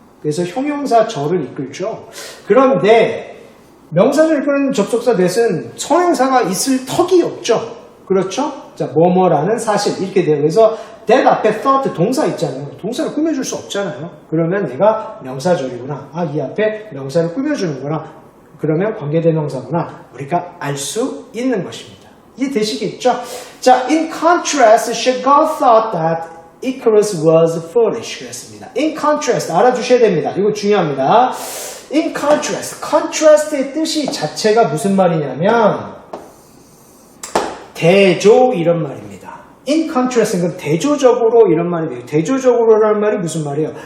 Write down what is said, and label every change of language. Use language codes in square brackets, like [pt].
[ko] 그래서 형용사 절을 이끌죠. 그런데 명사절 이끄는 접속사 대신 선행사가 있을 턱이 없죠. 그렇죠? 자, 뭐뭐라는 사실 이렇게 돼요. 그래서 that 앞에 thought 동사 있잖아요. 동사를 꾸며줄 수 없잖아요. 그러면 얘가 명사절이구나. 아, 이 앞에 명사를 꾸며주는구나. 그러면 관계대명사구나. 우리가 알 수 있는 것입니다. 이해되시겠죠? [en] 자, in contrast, Chagall thought that Icarus was foolish. [ko] 그랬습니다. In contrast, 알아두셔야 됩니다. 이거 중요합니다. In contrast, contrast의 뜻이 자체가 무슨 말이냐면 대조 이런 말입니다. In contrast는 대조적으로 이런 말이 돼요. 대조적으로라는 말이 무슨 말이에요?